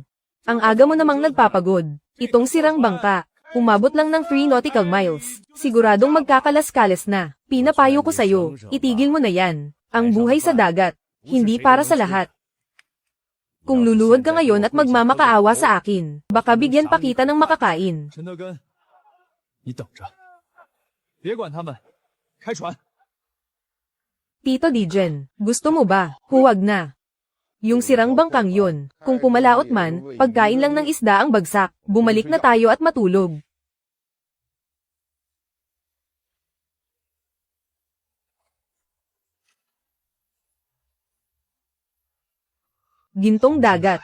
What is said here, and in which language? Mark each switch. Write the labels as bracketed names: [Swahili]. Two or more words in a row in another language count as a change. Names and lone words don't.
[Filipino] Ang aga mo namang nagpapagod. Itong sirang bangka, umabot lang ng 3 [English] nautical miles. [Filipino] Siguradong magkakalas-kalas na. Pinapayo ko sa'yo, itigil mo na yan. Ang buhay sa dagat, hindi para sa lahat. Kung luluhod ka ngayon at magmamakaawa sa akin, baka bigyan pa kita ng makakain. [Chinese] 陈德根，你等着，别管他们，开船。 [Filipino] Tito Dijen, gusto mo ba? Huwag na. Yung sirang bangkang yun, kung pumalaot man, pagkain lang ng isda ang bagsak, bumalik na tayo at matulog. Gintong dagat.